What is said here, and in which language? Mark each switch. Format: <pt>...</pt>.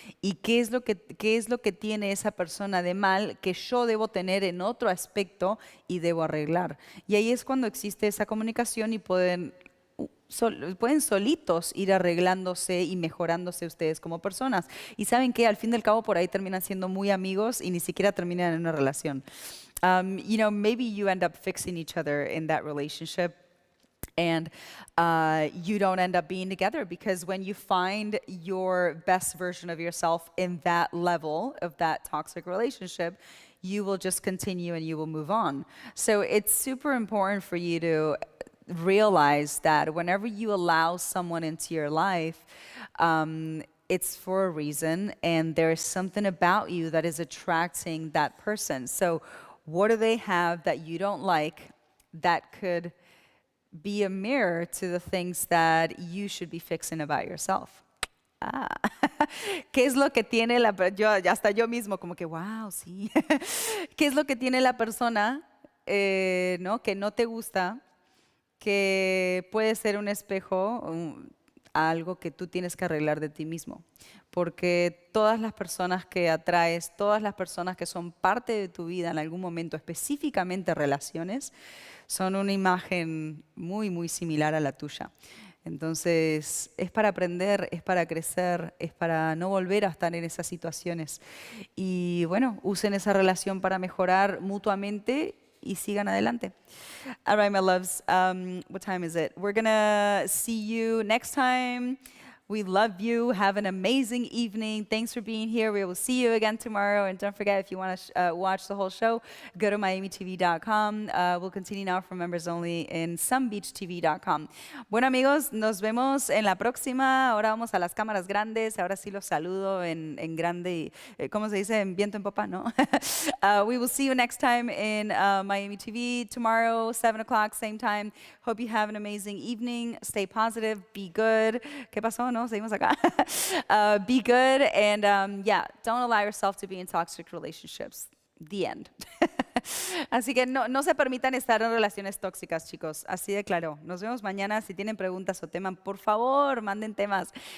<es>¿Y qué es lo que tiene esa persona de mal que yo debo tener en otro aspecto y debo arreglar? Y ahí es cuando existe esa comunicación y pueden solitos ir arreglándose y mejorándose ustedes como personas. Y saben que al fin del cabo por ahí terminan siendo muy amigos y ni siquiera terminan en una relación.</es> <en>You know, maybe you end up fixing each other in that relationship. And you don't end up being together because when you find your best version of yourself in that level of that toxic relationship, you will just continue and you will move on. So it's super important for you to realize that whenever you allow someone into your life, it's for a reason and there's something about you that is attracting that person. So what do they have that you don't like that could be a mirror to the things that you should be fixing about yourself?</en> <es>¿Qué es lo que tiene hasta yo mismo como que wow, sí. ¿Qué es lo que tiene la persona ¿no? que no te gusta, que puede ser un espejo a algo que tú tienes que arreglar de ti mismo. Porque todas las personas que atraes, todas las personas que son parte de tu vida en algún momento, específicamente relaciones, son una imagen muy, muy similar a la tuya. Entonces, es para aprender, es para crecer, es para no volver a estar en esas situaciones. Y bueno, usen esa relación para mejorar mutuamente y sigan adelante.</es> <en>All right, my loves. What time is it? We're gonna see you next time. We love you. Have an amazing evening. Thanks for being here. We will see you again tomorrow. And don't forget, if you want to watch the whole show, go to miamitv.com. We'll continue now for members only in somebeachtv.com.</en> <es>Bueno, amigos, nos vemos en la próxima. Ahora vamos a las cámaras grandes. Ahora sí los saludo en grande. ¿Cómo se dice? En viento en popa, ¿no?</es> <en>We will see you next time in Miami TV tomorrow, 7 o'clock, same time. Hope you have an amazing evening. Stay positive. Be good.</en> <es>¿Qué pasó? No, seguimos acá.</es> <en>Be good and yeah, don't allow yourself to be in toxic relationships. The end.</en> <es>Así que no se permitan estar en relaciones tóxicas, chicos. Así de claro. Nos vemos mañana. Si tienen preguntas o temas, por favor, manden temas.</es>